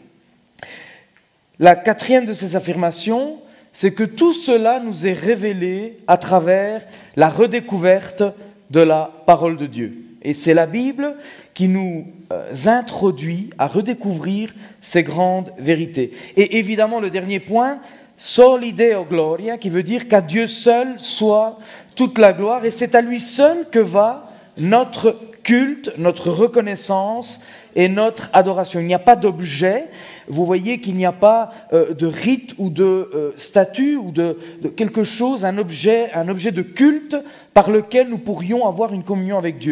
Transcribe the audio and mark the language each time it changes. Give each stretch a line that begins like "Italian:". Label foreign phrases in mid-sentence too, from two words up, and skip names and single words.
French: La quatrième de ces affirmations, c'est que tout cela nous est révélé à travers la redécouverte de la parole de Dieu. Et c'est la Bible qui nous introduit à redécouvrir ces grandes vérités. Et évidemment, le dernier point,
Latin: soli Deo gloria,
French: qui veut dire qu'à Dieu seul soit toute la gloire, et c'est à lui seul que va notre culte, notre reconnaissance et notre adoration. Il n'y a pas d'objet. Vous voyez qu'il n'y a pas de rite ou de statut ou de quelque chose, un objet de culte par lequel nous pourrions avoir une communion avec Dieu.